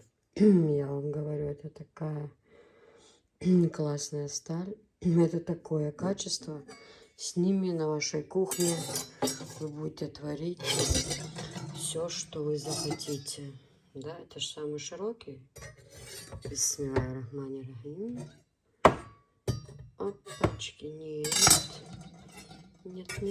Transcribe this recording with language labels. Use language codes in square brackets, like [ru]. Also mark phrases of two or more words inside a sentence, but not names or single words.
[ru] Я вам говорю, это такая классная сталь. Это такое качество. С ними на вашей кухне вы будете творить все, что вы захотите. Да, это же самый широкий. [ar] بسم الله الرحمن الرحيم. [ru] Опачки, нет. Нет.